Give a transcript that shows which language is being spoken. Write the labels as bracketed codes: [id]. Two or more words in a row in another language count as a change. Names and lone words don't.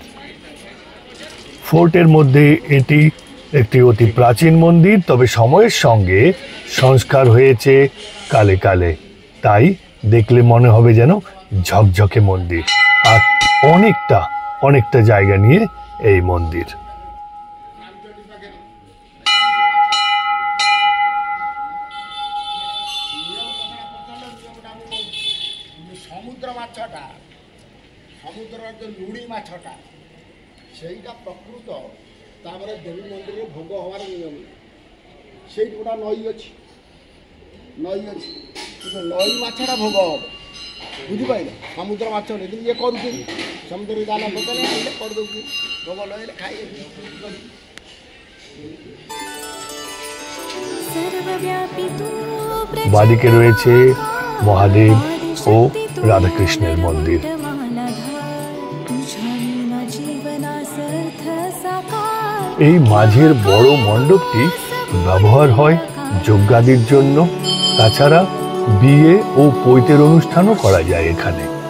[bn] ফোর্টের মধ্যে এটি একটি অতি প্রাচীন মন্দির, তবে সময়ের সঙ্গে সংস্কার হয়েছে কালে কালে, তাই দেখলে মনে হবে যেন ঝকঝকে মন্দির। আর অনেকটা জায়গা নিয়ে এই মন্দির। [or] ସମୁଦ୍ର ମାଛଟା, ସମୁଦ୍ରର ଯେଉଁ ଲୁଣି ମାଛଟା ସେଇଟା ପ୍ରକୃତ, ତାପରେ ଦେବୀ ମନ୍ଦିରରେ ଭୋଗ ହେବାର ନିୟମ। ସେଇଠି ଗୋଟା ନଈ ଅଛି, କିନ୍ତୁ ନଈ ମାଛଟା ଭୋଗ ହେବ, ବୁଝିପାରିଲେ? ସମୁଦ୍ର ମାଛ ନେଇ କିନ୍ତୁ ଇଏ କରୁଛନ୍ତି, ସମୁଦ୍ରରେ ଦାନା ପକାଇଲେ ଆଣିଲେ କରିଦେଉଛି, ଭୋଗ ଲଗାଇଲେ ଖାଇବେ। [bn] বাদিকে রয়েছে মহাদেব ও রাধাকৃষ্ণের মন্দির। এই মাঝের বড় মণ্ডপটি ব্যবহার হয় যজ্ঞাদির জন্য, তাছাড়া বিয়ে ও পৈতের অনুষ্ঠানও করা যায় এখানে।